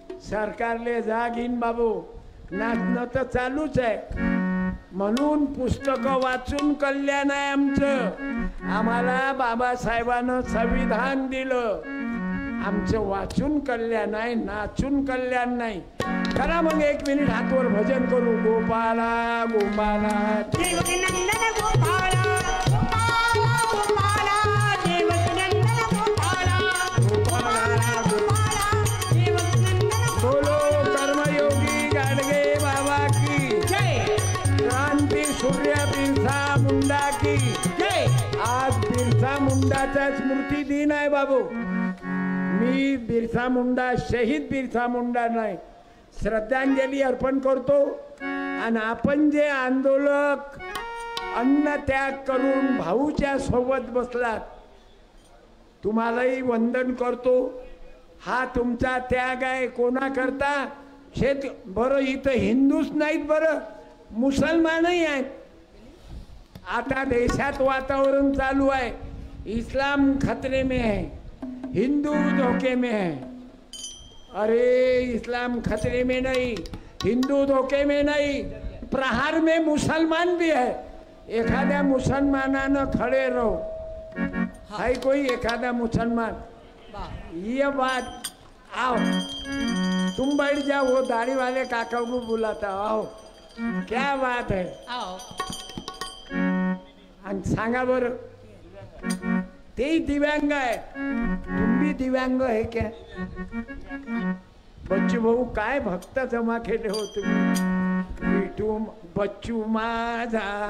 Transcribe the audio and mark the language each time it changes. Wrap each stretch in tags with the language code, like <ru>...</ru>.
<mr>सरकारले जाग येईन बाबू, नाचणं तर चालूच आहे. म्हणून पुस्तकं वाचून कल्याण आहे आमचं. आम्हाला बाबासाहेबांनं संविधान दिलं, आमचं वाचून कल्याण आहे, नाचून कल्याण नाही. करा मग 1 मिनिट हातवर भजन करू.</mr> <hi>गोपाला गोपाला देवकी नंदन गोपाला गोपाला गोपाला देवकी नंदन गोपाला गोपाला गोपाला देवकी नंदन बोलो कर्मयोगी गाडगे बाबा की जय. क्रांती सूर्य बिरसा मुंडा की जय.</hi> <mr>आज बिरसा मुंडाचा स्मृती दिन आहे बाबू. मी बिरसा मुंडा, शहीद बिरसा मुंडा नाही, श्रद्धांजली अर्पण करतो. आणि आपण जे आंदोलक अन्न त्याग करून भाऊच्या सोबत बसलात, तुम्हालाही वंदन करतो. हा तुमचा त्याग आहे. कोणा करता? शेत बरं, इथं हिंदूच नाहीत, बरं मुसलमानही आहेत. आता देशात वातावरण चालू आहे,</mr> <hi>इस्लाम खतरे में है, हिंदू धोखे में है. अरे इस्लाम खतरे में नहीं, हिंदू धोखे में नहीं, प्रहार में मुसलमान भी है. एखाद्या मुसलमानानं खड़े रहो. है कोई एखादा मुसलमान? ये बात आओ, तुम बैठ जाओ, वो दाढ़ी वाले काका को बुलाता. आओ, क्या बात है?</hi> <mr>आणि सांगा बरं, तेही दिव्यांग आहे,</mr> <hi>तुम भी दिव्यांग है क्या?</hi> <mr>बच्चू भाऊ काय भक्त जमा केले हो तुम्ही. विठू बच्चू माझा</mr>